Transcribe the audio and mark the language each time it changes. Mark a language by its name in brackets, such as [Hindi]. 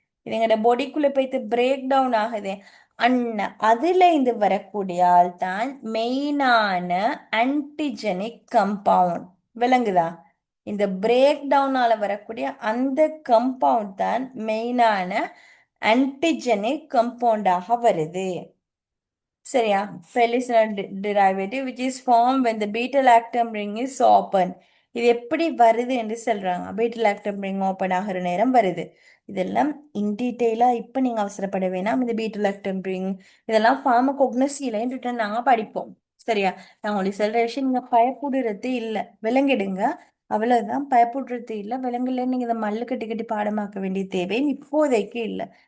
[Tamil] இது எங்கட பொடிக்குள்ள போயிட்டு பிரேக் டவுன் ஆகுது. அதுல இருந்து வரக்கூடிய ஆள் தான் மெயினான ஆன்டிஜெனிக் கம்பவுண்ட். விளங்குதா? இந்த பிரேக் டவுனால வரக்கூடிய அந்த கம்பவுண்ட் தான் மெயினான ஆன்டிஜெனிக் கம்பவுண்டாக வருது. சரியா? [English] Pellicinal derivative which is formed when the beta lactam ring is open. [Tamil] இது எப்படி வருது என்று சொல்றாங்க. பீட்டா லாக்டம் ரிங் ஓப்பன் ஆகிற நேரம் வருது. இதெல்லாம் இன் டீட்டெயிலா இப்ப நீங்க அவசரப்பட வேணாம். இந்த பீட்டா லாக்டம் ரிங் இதெல்லாம் ஃபார்மகோக்னஸில ரிட்டர்ன் நாங்க படிப்போம். சரியா? நான் உங்களுக்கு சொல்ற விஷயம் நீங்க பயப்படுறது இல்லை, விளங்கிடுங்க. அவ்வளவுதான், பயப்படுறது இல்லை. விலங்குல நீங்க இதை மல்லு கட்டி கட்டி பாடமாக்க வேண்டிய தேவை இப்போதைக்கு இல்லை.